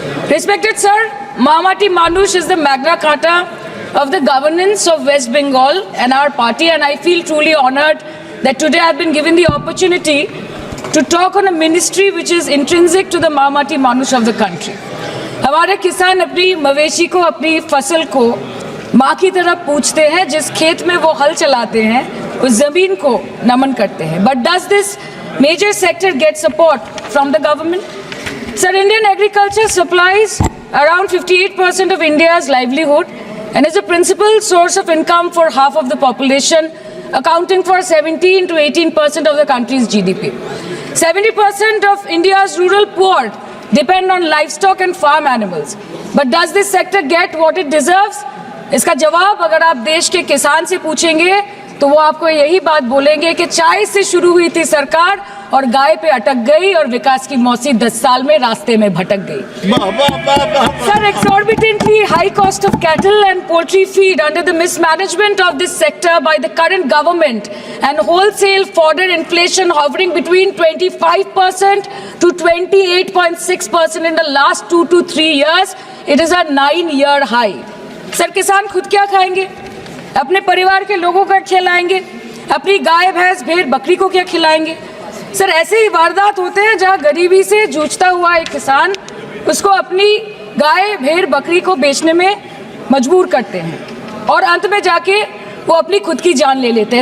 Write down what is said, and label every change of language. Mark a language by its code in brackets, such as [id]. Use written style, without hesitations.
[en] Respected sir, Mamati Manush is the Magna Carta of the governance of West Bengal and our party, and I feel truly honored that today I've been given the opportunity to talk on a ministry which is intrinsic to the Mamati Manush of the country. [hi] हमारे किसान अपनी मवेशी को, अपनी फसल को माँ की तरह पूछते हैं, जिस खेत में वो हल चलाते हैं उस जमीन को नमन करते हैं। [en] But does this major sector get support from the government? Sir, Indian agriculture supplies around 58% of India's livelihood and is a principal source of income for half of the population, accounting for 17 to 18% of the country's GDP. 70% of India's rural poor depend on livestock and farm animals. But does this sector get what it deserves? [hi] इसका जवाब अगर आप देश के किसान से पूछेंगे तो वो आपको यही बात बोलेंगे कि चाय से शुरू हुई थी सरकार और गाय पे अटक गई और विकास की मौसी 10 साल में रास्ते में भटक गई। [en] Sir, exorbitantly high cost of cattle and poultry feed under the mismanagement of this sector by the current government and wholesale fodder inflation hovering between 25% to 28.6% in the last 2 to 3 years, it is a 9-year high. [hi] Sir, किसान खुद क्या खाएंगे? अपने परिवार के लोगों का खिलाएंगे? अपनी गाय, भैंस, भेड़, बकरी को क्या खिलाएंगे? सर, ऐसे ही वारदात होते हैं जहां गरीबी से जूझता हुआ एक किसान उसको अपनी गाय, भेड़, बकरी को बेचने में मजबूर करते हैं और अंत में जाके वो अपनी खुद की जान ले लेते हैं।